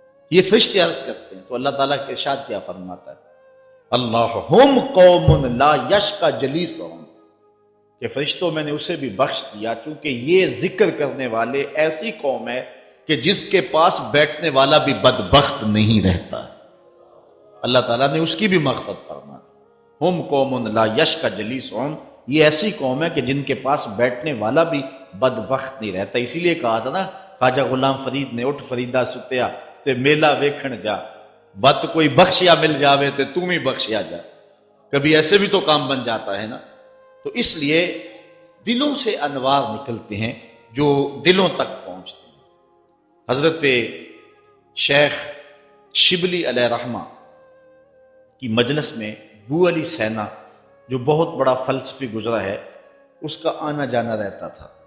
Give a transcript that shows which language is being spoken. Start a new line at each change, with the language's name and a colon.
Urdu: یہ فرشتے عرض کرتے ہیں تو اللہ تعالیٰ کے ارشاد کیا فرماتا ہے؟
Arabic: اللہم قوم لا یشقی جلیسہم،
Urdu: کہ فرشتوں میں نے اسے بھی بخش دیا چونکہ یہ ذکر کرنے والے ایسی قوم ہے کہ جس کے پاس بیٹھنے والا بھی بدبخت نہیں رہتا. اللہ تعالیٰ نے اس کی بھی مغفرت فرما دی.
Arabic: ہم قوم لا یشقی جلیسہم،
Urdu: یہ ایسی قوم ہے کہ جن کے پاس بیٹھنے والا بھی بدبخت نہیں رہتا. اسی لیے کہا تھا نا خواجہ غلام فرید نے،
Punjabi: اٹھ فریدا ستیا تے میلہ ویکھن جا، بت کوئی بخشیا مل جاوے تے تم ہی بخشیا جا.
Urdu: کبھی ایسے بھی تو کام بن جاتا ہے نا. تو اس لیے دلوں سے انوار نکلتے ہیں جو دلوں تک پہنچتے ہیں. حضرت شیخ شبلی علیہ رحمہ کی مجلس میں بو علی سینا جو بہت بڑا فلسفی گزرا ہے، اس کا آنا جانا رہتا تھا.